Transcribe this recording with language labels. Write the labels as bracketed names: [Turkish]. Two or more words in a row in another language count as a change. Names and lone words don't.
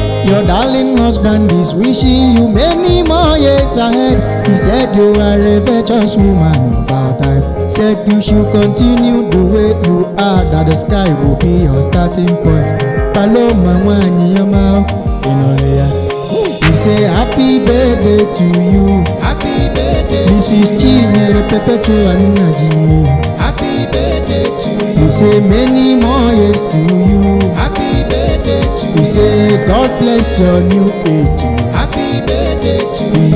[English] Your darling husband is wishing you many more years ahead. He said you are a virtuous woman of our time. Said you should continue the way you are, that the sky will be your starting point. Paloma, [Igbo] nwanyi, ọma, ị nụrụ ya? [English] We say happy birthday to you. Happy birthday Missus Chinyere Perpetua Nnaji. Happy birthday to you. We say many more years to you. Happy birthday to We you. say God bless your new age. Happy birthday to We you.